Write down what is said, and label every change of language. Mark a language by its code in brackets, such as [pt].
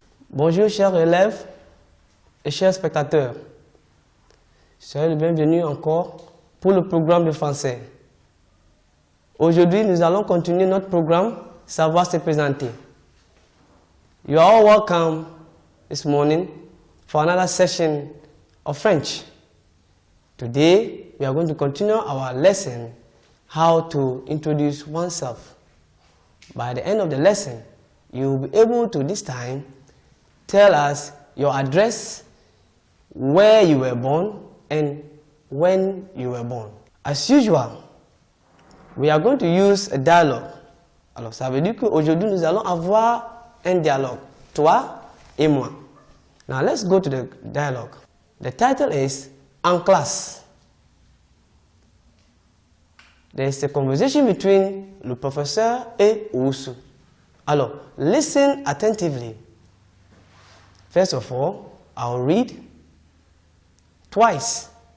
[fr] Bonjour chers élèves et chers spectateurs. Soyez le bienvenu encore pour le programme de français. Aujourd'hui, nous allons continuer notre programme Savoir se présenter. [en] You are all welcome this morning for another session of French. Today, we are going to continue our lesson, how to introduce oneself. By the end of the lesson, you will be able to this time tell us your address, where you were born, and when you were born. As usual, we are going to use a dialogue. [fr] Alors, ça veut dire qu'aujourd'hui, nous allons avoir un dialogue, toi et moi. [en] Now, let's go to the dialogue. The title is En classe. There is a conversation between [fr] le professeur et [en] Ousu. Alors, listen attentively. First of all, I'll read twice.